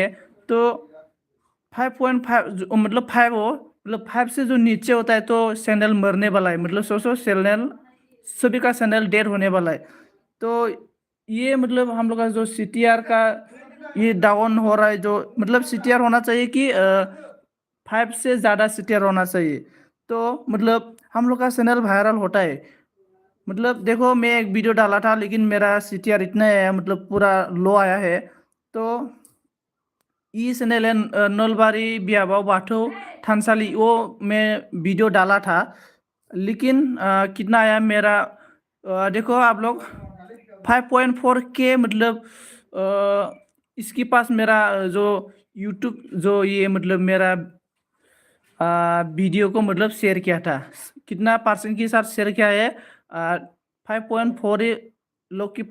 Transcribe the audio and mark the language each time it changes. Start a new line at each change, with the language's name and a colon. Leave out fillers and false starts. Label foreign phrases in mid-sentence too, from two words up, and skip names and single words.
Hindi: तो 5.5 मतलब 5 हो मतलब 5 से जो नीचे होता है तो चैनल मरने वाला है मतलब सो चैनल सभी का चैनल डेड होने वाला है तो ये मतलब हम लोग का जो CTR का ये डाउन हो रहा है जो मतलब CTR होना चाहिए कि 5 से ज़्यादा CTR होना चाहिए तो मतलब हम लोग का चैनल वायरल होता है मतलब देखो मैं एक वीडियो डाला था लेकिन मेरा CTR इतना है मतलब पूरा लो आया है तो ये चैनल है नलबारी बियाबाव बाथौ थानसाली वो मैं वीडियो डाला था लेकिन कितना आया मेरा देखो आप लोग 5.4K मतलब इसके पास मेरा जो यूट्यूब जो ये मतलब मेरा वीडियो को मतलब शेयर किया था कितना % के साथ शेयर किया है 5.4 लोग के